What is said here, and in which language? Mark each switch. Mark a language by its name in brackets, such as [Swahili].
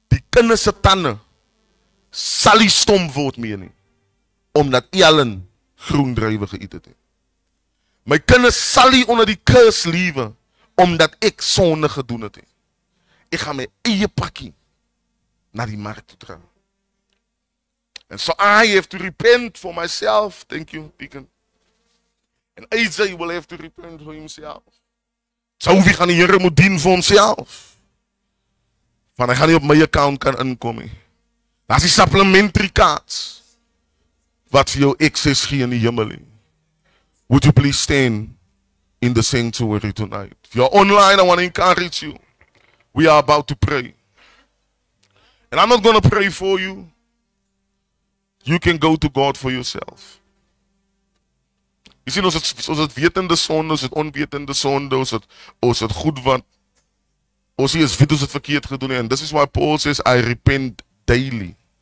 [Afrikaans] kinders se tande sal nie stom word meer nie, omdat Ellen groen druiwe geëet het. My kinders sal nie onder die curse lewe, omdat ek sonde gedoen het. Ek gaan my eie pakkie na die mark toe dra. [English] And so I have to repent for myself. Thank you, Deacon. And AJ will have to repent for himself. [Afrikaans] So wie gaan die Here moet dien vir homself? Want hy gaan nie op my account kan inkom nie. Daar's die supplementary cards wat vir jou access gee in die hemel nie. [English] Would you please stand in the sanctuary tonight? If you're online, I want to encourage you. We are about to pray. And I'm not going to pray for you. You can go to God for yourself. [Afrikaans] Jy sien, ons het wetende sonde, ons het onwetende sonde, ons het goed wat, ons is weet ons het verkeerd gedoen, [English] and this is why Paul says, I repent daily.